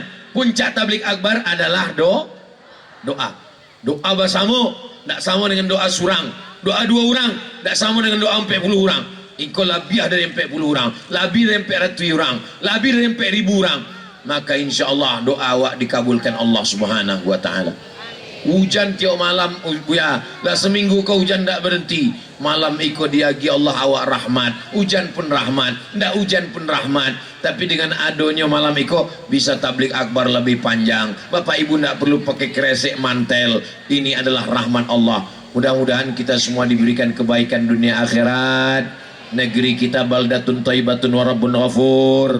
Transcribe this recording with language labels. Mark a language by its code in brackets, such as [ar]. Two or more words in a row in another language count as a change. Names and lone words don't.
[id] Puncak tabligh akbar adalah doa. Doa bersama, tak sama dengan doa surang. Doa 2 orang, tak sama dengan doa 40 orang. Engkau lebih dari 40 orang, lebih dari 400 orang, lebih dari 4.000 orang. Maka insyaallah doa awak dikabulkan Allah [ar] Subhanahu wa taala. [id] Hujan tiap malam, ya, lah seminggu kau hujan tak berhenti. [min] Malam ikut diagi Allah awak rahmat, hujan pun rahmat, ndak hujan pun rahmat. [id] Tapi dengan adanya malam ikut bisa tabligh akbar lebih panjang. Bapak ibu ndak perlu pakai kresek mantel. Ini adalah rahmat Allah. Mudah-mudahan kita semua diberikan kebaikan dunia akhirat. Negeri kita [ar] baldatun thayyibatun wa rabbun ghafur.